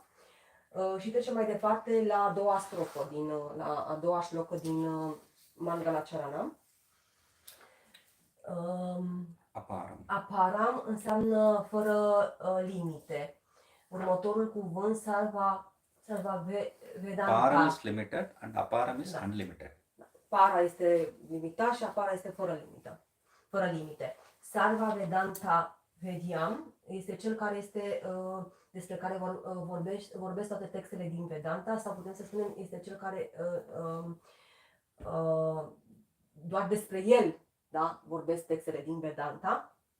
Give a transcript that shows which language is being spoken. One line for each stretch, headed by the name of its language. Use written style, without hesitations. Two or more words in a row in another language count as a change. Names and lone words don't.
Romanian: Și trecem mai departe la a doua strofă, la a doua șlocă din Mangala Charanam. Aparam înseamnă fără limite. Următorul cuvânt Sarva Vedanta.
English: Param is limited and aparam is unlimited.
Romanian: Para este limitat și apara este fără limite. Sarva Vedanta Vedyam este cel care este despre care vorbesc toate textele din Vedanta, sau putem să spunem este cel care doar despre el, da, vorbesc textele din Vedanta.